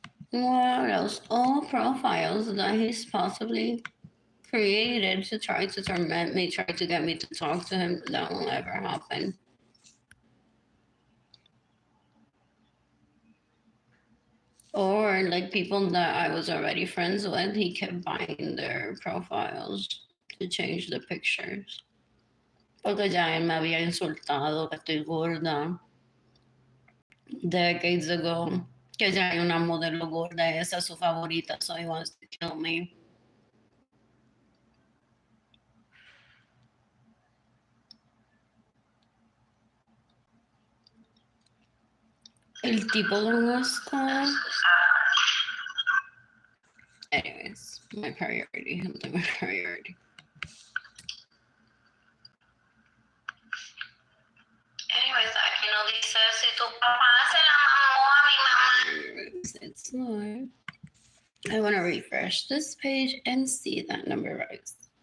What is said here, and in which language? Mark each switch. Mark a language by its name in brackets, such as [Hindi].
[English] What else? All profiles that he's possibly created to try to torment me, try to get me to talk to him. That won't ever happen. Or like people that I was already friends with, he kept buying their profiles to change the pictures. [Spanish] Porque ya él me había insultado que estoy gorda [English] decades ago. [Spanish] Que ya hay una modelo gorda, esa es su favorita, [English] so he wants to kill me. [Spanish] El tipo de un asco. [English] Anyways, my priority. My priority. [Spanish] Anyways, aquí no dice si tu papá se la mamó a mi mamá. [English] It's not. I want to refresh this page and see that number rise.